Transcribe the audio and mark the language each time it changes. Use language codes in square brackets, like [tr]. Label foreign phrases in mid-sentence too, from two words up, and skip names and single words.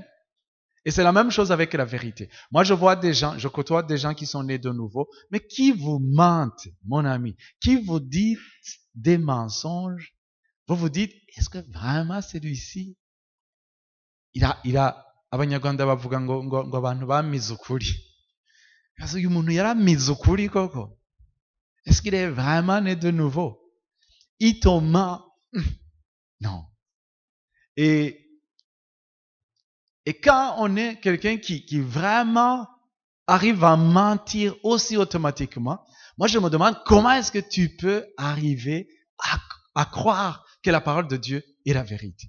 [fr] Et c'est la même chose avec la vérité. Moi, je côtoie des gens qui sont nés de nouveau, mais qui vous mentent, mon ami, qui vous disent des mensonges. Vous vous dites, est-ce que vraiment celui-ci, il a, [rw] abanyarwanda bavuga ngo abantu bamize ukuri. [fr] Parce que [rw] uyu muntu yaramize ukuri koko. [fr] Est-ce qu'il est vraiment né de nouveau? Il te ment. Non. Et quand on est quelqu'un qui vraiment arrive à mentir aussi automatiquement, moi je me demande comment est-ce que tu peux arriver à croire que la parole de Dieu est la vérité.